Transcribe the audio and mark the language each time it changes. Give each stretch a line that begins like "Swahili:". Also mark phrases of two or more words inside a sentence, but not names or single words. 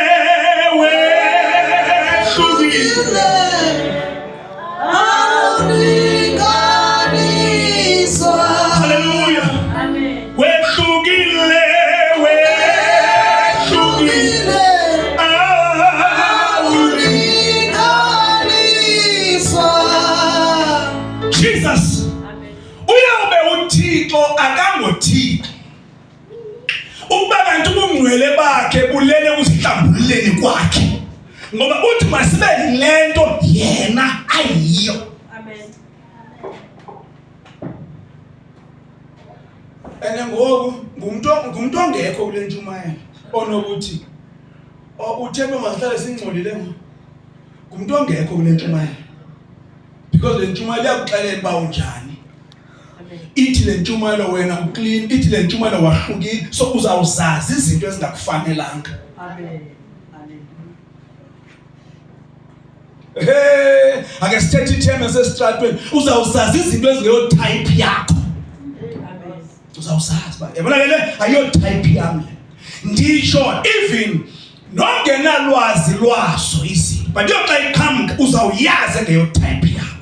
Xhosa: awulinganiswa. Hallelujah. Amen. Wehlukile awulinganiswa. Jesus. Amen. Uyabe uThixo akangoThixo. Ukuba kanti ubungcwele bakhe bulele kusihlambululeni kwakhe. Ngoba uthi masibe lento yena ayiyo. Amen. Ngoku ngumuntu ongekho kule ntshumayelo onokuthi uThixo masihlale singcolile ngo. Ngumuntu ongekho kule ntshumayelo. Because le ntshumayelo iyakuxelela uba unjani. Ithi le ntshumayelo wena uclean, ithi le ntshumayelo wahlukile, so uzawuzazi izinto ezingakufanelanga. Amen. Hey, ake sithethe itheme sesitratweni, uzawuzazi izinto ezingeyo type yakho. Amen. Uzawuzazi ba yabona le ayo type yami. Ndisho even nongenalwazi lwaso izinto, but yoxa iqhamuka uzawuyazi ngeyo type yakho.